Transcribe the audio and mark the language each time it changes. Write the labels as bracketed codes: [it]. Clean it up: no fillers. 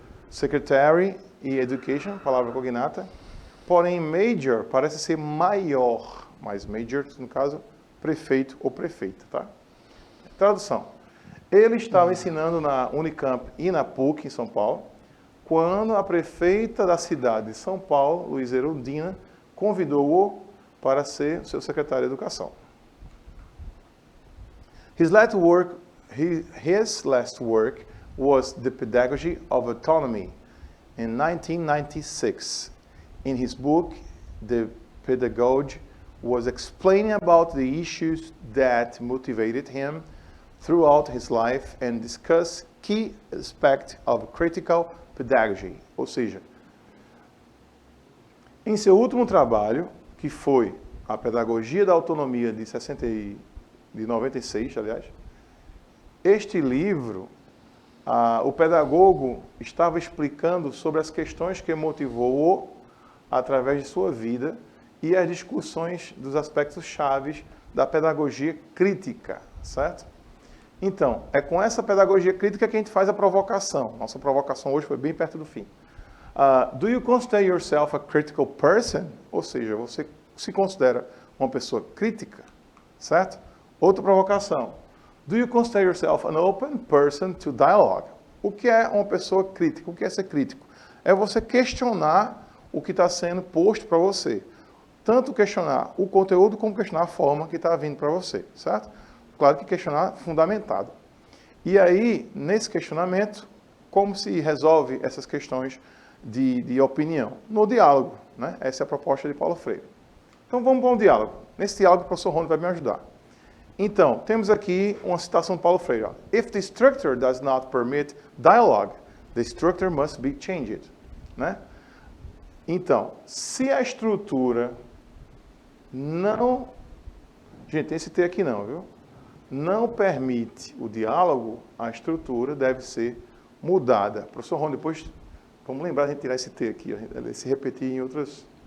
[pt] Secretary e education, palavra cognata. Porém, major parece ser maior, mas major, no caso, prefeito ou prefeita, tá? Tradução. Ele estava ensinando na Unicamp e na PUC, em São Paulo, quando a prefeita da cidade de São Paulo, Luiza Erundina, convidou-o para ser seu secretário de Educação. [en] His last work his last work was The Pedagogy of Autonomy in 1996. In his book, The Pedagogue was explaining about the issues that motivated him throughout his life and discuss key aspects of critical pedagogy. [pt] Ou seja, em seu último trabalho, que foi a Pedagogia da Autonomia de 96, aliás, este livro, o pedagogo estava explicando sobre as questões que motivou-o através de sua vida e as discussões dos aspectos chaves da pedagogia crítica, certo? Então, é com essa pedagogia crítica que a gente faz a provocação. Nossa provocação hoje foi bem perto do fim. [en] Do you consider yourself a critical person? [pt] Ou seja, você se considera uma pessoa crítica, certo? Outra provocação. [en] Do you consider yourself an open person to dialogue? [pt] O que é uma pessoa crítica? O que é ser crítico? É você questionar o que está sendo posto para você. Tanto questionar o conteúdo como questionar a forma que está vindo para você, certo? Claro que questionar fundamentado. E aí, nesse questionamento, como se resolve essas questões de opinião? No diálogo, né? Essa é a proposta de Paulo Freire. Então vamos para um diálogo. Nesse diálogo o professor Rony vai me ajudar. Então, temos aqui uma citação de Paulo Freire. Ó. [en] If the structure does not permit dialogue, the structure must be changed. [pt] Né? Então, se a estrutura não... Gente, tem esse T aqui não, viu? Não permite o diálogo, a estrutura deve ser mudada. Professor Rony, depois vamos lembrar de tirar esse T aqui, ó, se repetir em outras...